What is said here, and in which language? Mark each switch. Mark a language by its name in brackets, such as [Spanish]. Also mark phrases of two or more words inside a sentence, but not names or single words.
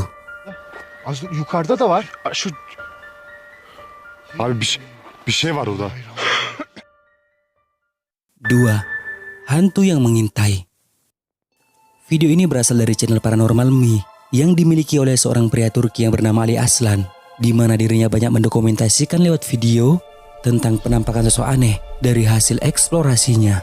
[Turkish] Az yukarıda da var. Şu... Abi bir şey var orada. [Indonesian] 2. Hantu yang mengintai. Video ini berasal dari channel Paranormal Me yang dimiliki oleh seorang pria Turki yang bernama Ali Aslan, di mana dirinya banyak mendokumentasikan lewat video tentang penampakan sosok aneh dari hasil eksplorasinya.